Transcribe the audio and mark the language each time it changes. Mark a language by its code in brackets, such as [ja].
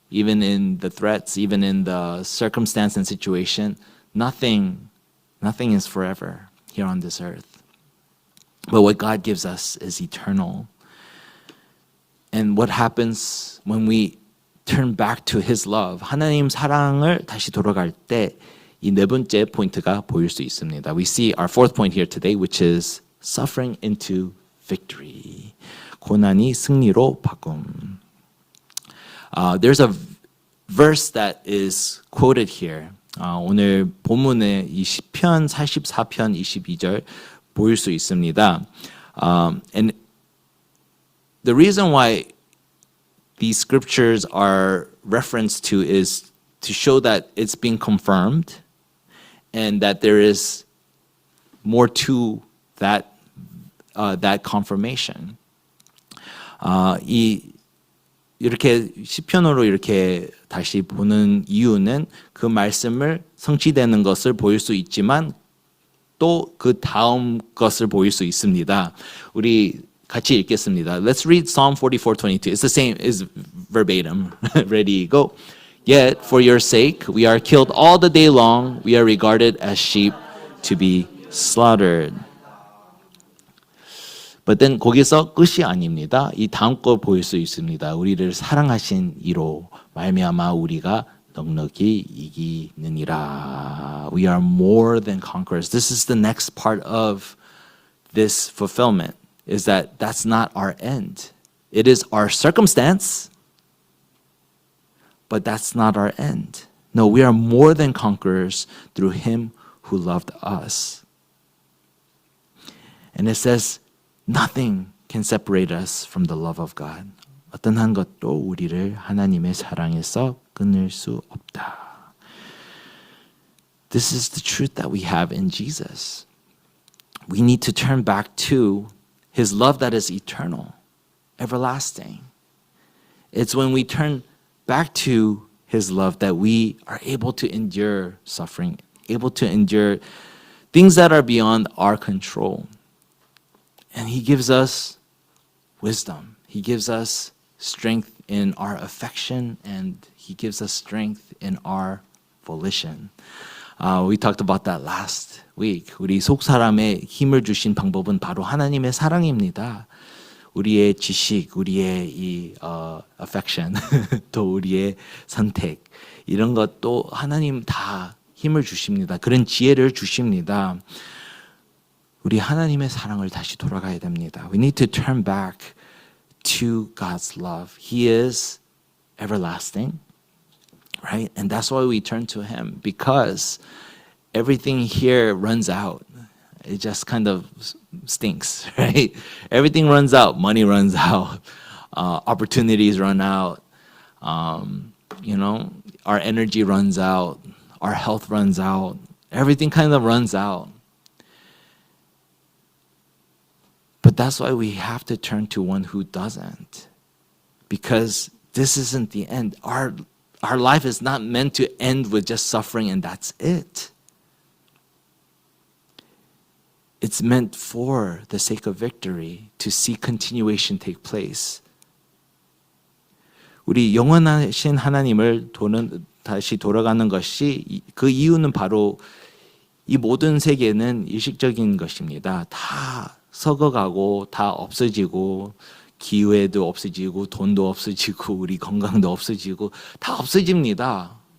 [en] Even in the threats, even in the circumstance and situation, nothing is forever here on this earth. But what God gives us is eternal. And what happens when we turn back to His love, [ko] 하나님 사랑을 다시 돌아갈 때 이 네 번째 포인트가 보일 수 있습니다. [en] We see our fourth point here today, which is suffering into victory. [ko] 고난이 승리로 바꿈. [en] There's a verse that is quoted here. [ko] 오늘 본문에 이 시편 44편 22절 보일 수 있습니다. [en] And the reason why these scriptures are referenced to is to show that it's being confirmed and that there is more to that confirmation. [ko] 이렇게 시편으로 이렇게 다시 보는 이유는 그 말씀을 성취되는 것을 보일 수 있지만 또 그 다음 것을 보일 수 있습니다. 우리 같이 읽겠습니다. [en] Let's read Psalm 44:22. It's the same, is verbatim. Ready, go. Yet for your sake we are killed all the day long. We are regarded as sheep to be slaughtered. But then [ko] 거기서 끝이 아닙니다. 이 다음 거 보일 수 있습니다. 우리를 사랑하신 이로 말미암아 우리가 넉넉히 이기느니라. [en] We are more than conquerors. This is the next part of this fulfillment, is that that's not our end. It is our circumstance, but that's not our end. No, we are more than conquerors through Him who loved us. And it says, nothing can separate us from the love of God. [ko] 어떤 한 것도 우리를 하나님의 사랑에서 끊을 수 없다. [en] This is the truth that we have in Jesus. We need to turn back to His love that is eternal, everlasting. It's when we turn back to His love that we are able to endure suffering, able to endure things that are beyond our control. And He gives us wisdom. He gives us strength in our affection, and He gives us strength in our volition. We talked about that last week. [ko] 우리 속사람에 힘을 주신 방법은 바로 하나님의 사랑입니다. 우리의 지식, 우리의 이 affection, 또 우리의 선택, 이런 것도 하나님 다 힘을 주십니다. 그런 지혜를 주십니다. 우리 하나님의 사랑을 다시 돌아가야 됩니다. [en] We need to turn back to God's love. He is everlasting, right? And that's why we turn to Him, because everything here runs out. It just kind of stinks, right? Everything runs out. Money runs out. Opportunities run out. Our energy runs out. Our health runs out. Everything kind of runs out. But that's why we have to turn to one who doesn't. Because this isn't the end. Our life is not meant to end with just suffering and that's it. It's meant for the sake of victory, to see continuation take place. [ko] 우리 영원하신 하나님을 다시 돌아가는 것이, 그 이유는 바로 이 모든 세계는 일식적인 것입니다. 다 썩어가고 다 없어지고, 기회도 없어지고, 돈도 없어지고, 우리 건강도 없어지고, 다 없어집니다.